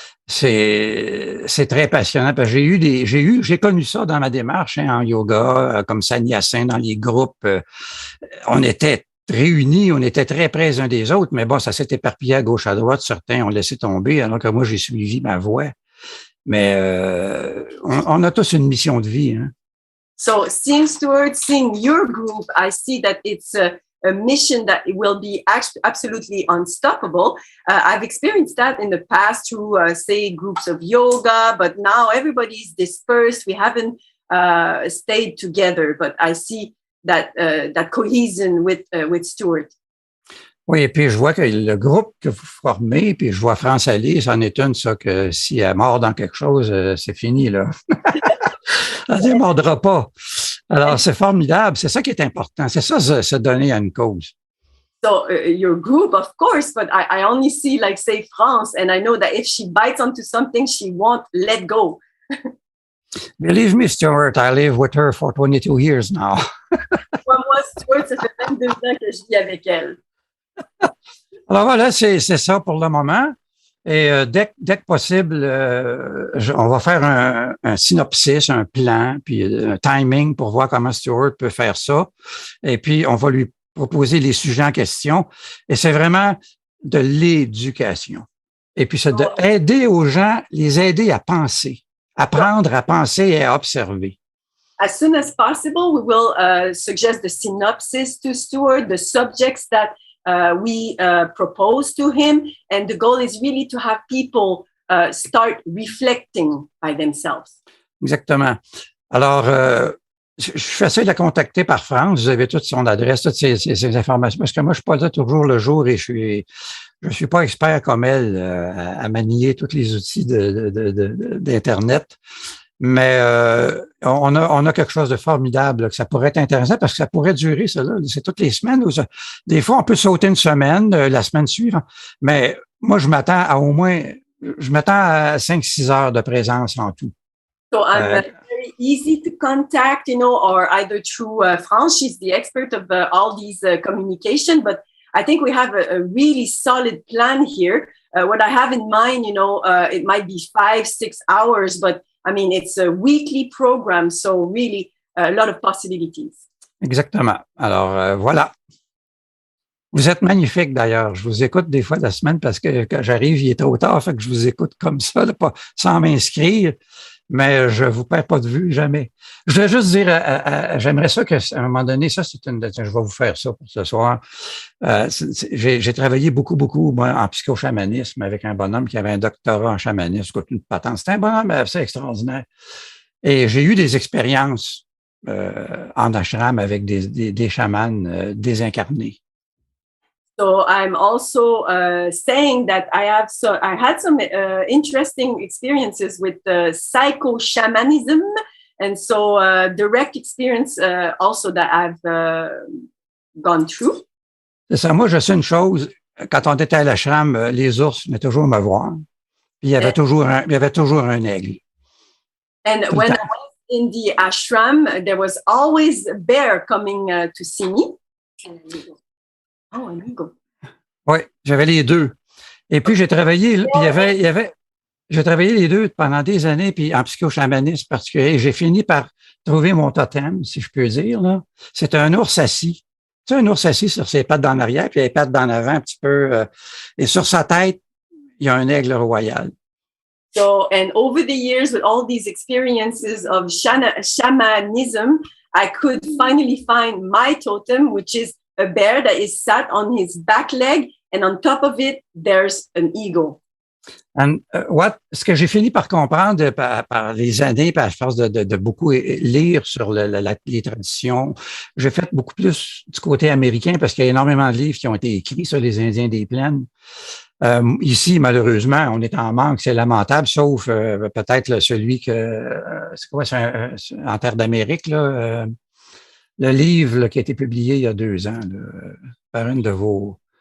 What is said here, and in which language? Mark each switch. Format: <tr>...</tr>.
<fr>C'est très passionnant parce que j'ai connu ça dans ma démarche en yoga, comme sannyasins dans les groupes. On était réunis, on était très près les uns des autres, mais bon, ça s'est éparpillé à gauche, à droite. Certains ont laissé tomber, alors que moi, j'ai suivi ma voie. Mais on a tous une mission de vie, hein.</fr> <en>So seeing Stuart, seeing your group, I see that it's a mission that it will be absolutely unstoppable. I've experienced that in the past through, say, groups of yoga, but now everybody's dispersed. We haven't stayed together, but I see that cohesion with Stuart.</en> <fr>Oui, et puis je vois que le groupe que vous formez, puis je vois France aller, c'en est une, ça, que si elle mord dans quelque chose, c'est fini, là. Elle ne mordra pas. Alors, c'est formidable. C'est ça qui est important. C'est ça, se donner à une cause.</fr> <en>So your group, of course, but I only see, like, say, France, and I know that if she bites onto something, she won't let go. Believe me, Stuart, I live with her for 22 years now.</en> <fr>Moi, Stuart, ça fait 22 ans que je vis avec elle. Alors voilà, c'est ça pour le moment. Et dès que possible, on va faire un synopsis, un plan, puis un timing pour voir comment Stuart peut faire ça. Et puis, on va lui proposer les sujets en question. Et c'est vraiment de l'éducation. Et puis, c'est d'aider aux gens, les aider à penser, apprendre à penser et à observer. As soon as possible, we will suggest the synopsis to Stuart, the subjects that we propose to him, and the goal is really to have people start reflecting by themselves. Exactement. Alors, je suis facile à contacter par France. Vous avez toute son adresse, toutes ces informations. Parce que moi, je suis pas là toujours le jour et je suis pas expert comme elle à manier tous les outils d'Internet. Mais on a quelque chose de formidable, là, que ça pourrait être intéressant parce que ça pourrait durer, ça, là. C'est toutes les semaines. Des fois, on peut sauter une semaine, la semaine suivante. Mais moi, je m'attends à 5-6 heures de présence en tout.</fr> <en>So I'm very easy to contact, or either through France. She's the expert of all these communication, but I think we have a really solid plan here. What I have in mind, it might be 5-6 hours, but I mean, it's a weekly program, so really a lot of possibilities.</en> <fr>Exactement. Alors, voilà. Vous êtes magnifique d'ailleurs. Je vous écoute des fois la semaine parce que quand j'arrive, il est trop tard, fait que je vous écoute comme ça, là, pas sans m'inscrire, mais je vous perds pas de vue, jamais. Je voulais juste dire, j'aimerais ça qu'à un moment donné, ça c'est je vais vous faire ça pour ce soir. J'ai travaillé beaucoup moi, en psychochamanisme avec un bonhomme qui avait un doctorat en chamanisme, une patente. C'était un bonhomme assez extraordinaire. Et j'ai eu des expériences en ashram avec des chamans désincarnés.</fr> <en>So I'm also saying that I had some interesting experiences with psycho-shamanism, and so direct experience also that I've gone through.</en> <fr>C'est ça. Moi, je sais une chose. Quand on était à l'ashram, les ours venaient toujours me voir. Puis il y avait toujours un aigle.</fr> <en>And when I was in the ashram, there was always a bear coming to see me.</en> <fr>Oh, un eagle. Oui, j'avais les deux. Et puis, j'ai travaillé les deux pendant des années, puis en psychochamanisme particulier. J'ai fini par trouver mon totem, si je peux dire, là. C'est un ours assis. Tu sais, un ours assis sur ses pattes en arrière, puis les pattes en avant un petit peu. Et sur sa tête, il y a un aigle royal.</fr> <en>So, and over the years, with all these experiences of shamanism, I could finally find my totem, which is a bear that is sat on his back leg, and on top of it, there's an eagle.</en> <fr>And ce que j'ai fini par comprendre par les années, par force de beaucoup lire sur les traditions, j'ai fait beaucoup plus du côté américain parce qu'il y a énormément de livres qui ont été écrits sur les Indiens des plaines. Ici, malheureusement, on est en manque, c'est lamentable, sauf peut-être celui c'est quoi, c'est en terre d'Amérique, là, le livre là, qui a été publié il y a 2 ans là, par une de vos...</fr>